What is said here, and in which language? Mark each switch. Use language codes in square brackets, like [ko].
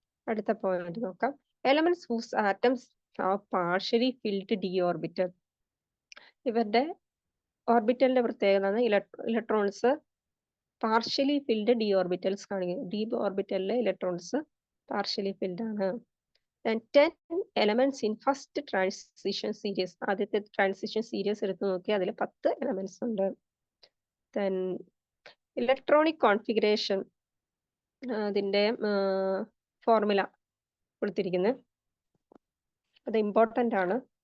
[ml] അടുത്ത പോയിന്റ് നോക്കാം. [en] Elements whose atoms are partially filled D orbital. [ml] ഇവരുടെ ഓർബിറ്റലിന്റെ പ്രത്യേകത electrons partially filled D orbitals കാണിക്കുന്നു. ഡി ഓർബിറ്റലിലെ ഇലക്ട്രോൺസ് പാർഷ്യലി ഫിൽഡ് ആണ്. [en] Then 10 elements in first transition series. [ml] ആദ്യത്തെ transition series എടുത്തു നോക്കി അതിൽ 10 എലമെന്റ്സ് ഉണ്ട്. Then ഇലക്ട്രോണിക് കോൺഫിഗറേഷൻ, അതിന്റെ ഫോർമുല കൊടുത്തിരിക്കുന്നത്, അത് ഇമ്പോർട്ടന്റ് ആണ്.